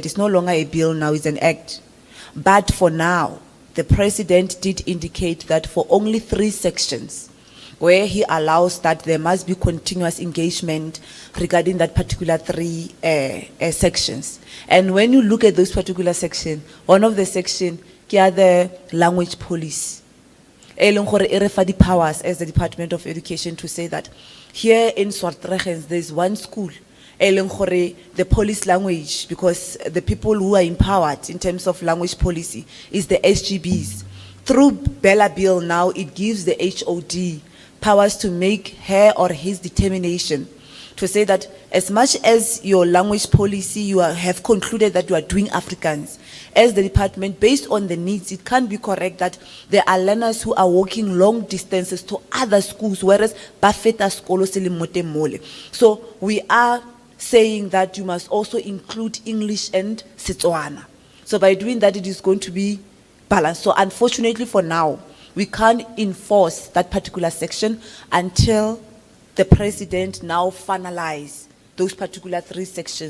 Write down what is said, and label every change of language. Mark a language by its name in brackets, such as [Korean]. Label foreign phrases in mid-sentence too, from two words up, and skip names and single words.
[English] It's no longer a bill now, it's an act. But for now, the president did indicate that for only 3 sections, where he allows that there must be continuous engagement regarding that particular 3 sections. And when you look at those particular sections, one of the sections, the language policy. [Tswana] E leng gore e re fa [English] powers as the Department of Education to say that here in Swartregens there's one school, [Tswana] e leng gore [English] the police language, because the people who are empowered in terms of language policy is the SGBs. Through Bella Bill now, it gives the HOD powers to make her or his determination to say that as much as your language policy, you have concluded that you are doing Afrikaans, as the department, based on the needs, it can't be correct that there are learners who are walking long distances to other schools, whereas [Tswana] bafeta skolo sele mote mole. [English] So we are saying that you must also include English and Setswana. So by doing that, it is going to be balanced. So unfortunately for now, we can't enforce that particular section until the president now finalize those particular 3 sections.